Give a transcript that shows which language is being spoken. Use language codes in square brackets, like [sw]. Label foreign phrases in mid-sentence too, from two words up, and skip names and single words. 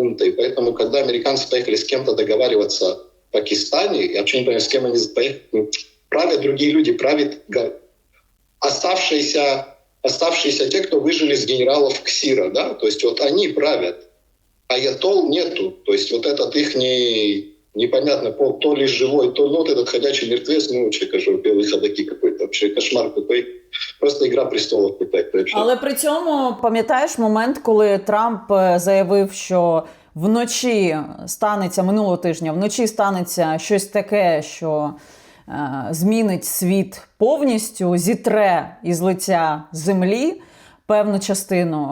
[ru] И поэтому, когда американцы поехали с кем-то договариваться в Пакистане, я вообще не понимаю, с кем они поехали, правят другие люди, правят оставшиеся те, кто выжили с генералов КСИРа, да, то есть вот они правят, а аятолл нету, то есть вот этот их непонятно, то ли живой, то вот этот ходячий мертвец, вообще, кажу, белые ходаки какой-то, вообще кошмар какой. [uk] Просто «Ігра престолів» питайте. Але при цьому, пам'ятаєш момент, коли Трамп заявив, що минулого тижня, вночі станеться щось таке, що змінить світ повністю, зітре із лиця землі певну частину.